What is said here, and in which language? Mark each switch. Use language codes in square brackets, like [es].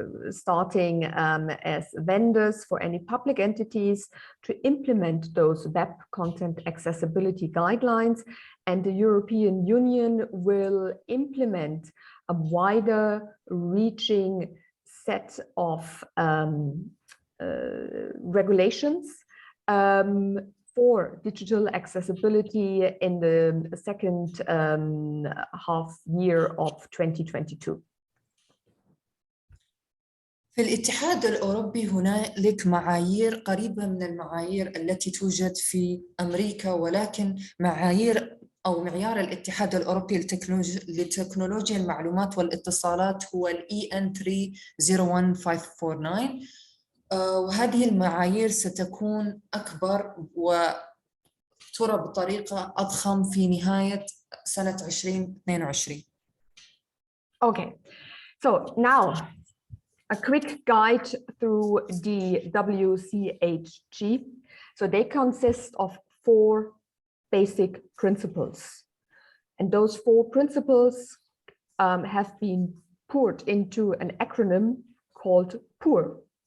[en] starting as vendors for any public entities to implement those web content accessibility guidelines, and the European Union will implement a wider reaching set of regulations for digital accessibility in the second half year of 2022. [ar] في الاتحاد الأوروبي هنالك معايير قريبة من المعايير التي توجد في أمريكا، ولكن معيار الاتحاد الأوروبي لتكنولوجيا المعلومات والاتصالات هو EN 301549، وهذه المعايير ستكون أكبر وترى بطريقة أضخم في نهاية سنة 2022. [en] Okay, so now a quick guide through the WCHG. So they consist of 4 basic principles. And those 4 principles have been poured into an acronym called POUR.